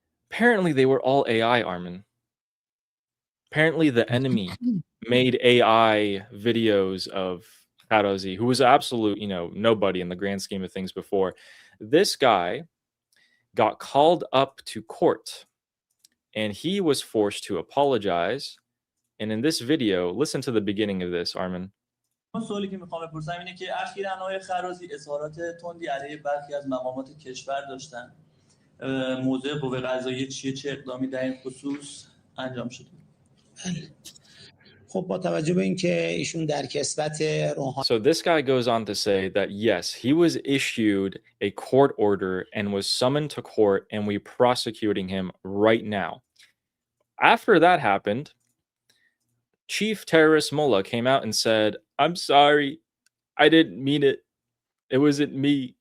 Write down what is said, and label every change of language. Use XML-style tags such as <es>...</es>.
<en>Apparently, they were all AI, Armin. Apparently, the enemy made AI videos of Karazi, who was absolute, nobody in the grand scheme of things before. This guy got called up to court, and he was forced to apologize. And in this video, listen to the beginning of this, Armin.</en> <fa>سوالی که میخوام بپرسم اینه که اخیراً آقای خرازی اظهارات تندی علیه برخی از مقامات کشور داشتن. موضع قوه قضاییه چیه، چه اقدامی در این خصوص انجام شده؟ خب با توجه به اینکه ایشون در کسوت روحانی.</fa> <en>So this guy goes on to say that yes, he was issued a court order and was summoned to court, and we're prosecuting him right now. After that happened, Chief Terrorist Mullah came out and said, "I'm sorry, I didn't mean it. It wasn't me.</en>